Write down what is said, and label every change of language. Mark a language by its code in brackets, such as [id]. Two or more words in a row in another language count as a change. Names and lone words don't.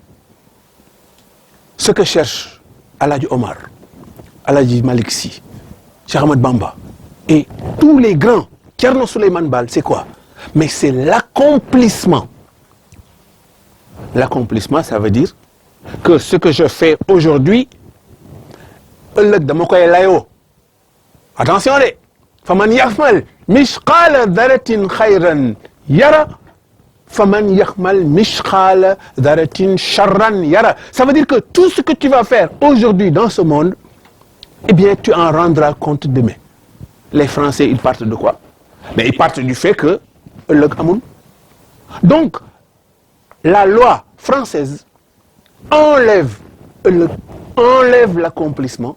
[fr] Ce que cherche Aladji Omar, Aladji Malick Sy, Cheikh Ahmed Bamba, et tous les grands, Thierno Souleymane Baal, c'est quoi? Mais c'est l'accomplissement. L'accomplissement, ça veut dire que ce que je fais aujourd'hui, attention, [ar] فمن يعمل مثقال ذرة خيرا يره فمن يعمل مثقال ذرة شرا يره. [fr] Ça veut dire que tout ce que tu vas faire aujourd'hui dans ce monde, eh bien, tu en rendras compte demain. Les Français, ils partent de quoi? Mais ils partent du fait que donc, la loi française enlève l'accomplissement.